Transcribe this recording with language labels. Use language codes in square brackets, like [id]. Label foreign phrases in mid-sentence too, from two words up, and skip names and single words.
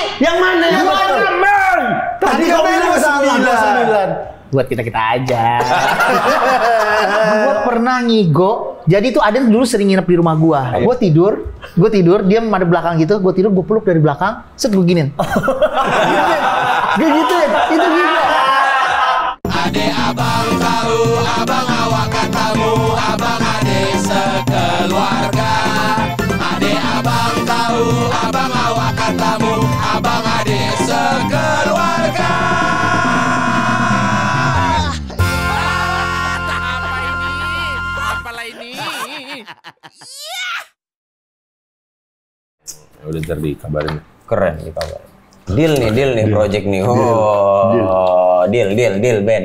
[id] Yang mana yang betul? Tadi kau bilang 9. Buat kita aja. Gua pernah ngigo. Jadi tuh Aden dulu sering nginep di rumah gua. Gua tidur, dia madep belakang gitu. Gua tidur, gua peluk dari belakang. Set gua giniin. Gak gitu ya? Itu gitu. Ade abang tahu, abang awak katamu, abang ade sekeluarga. Ade abang tahu, abang awak katamu, abang ade sekeluarga. Apalah ini? Udah ntar dikabarin. Keren nih kabar. Deal nih project nih. Oh, deal Ben.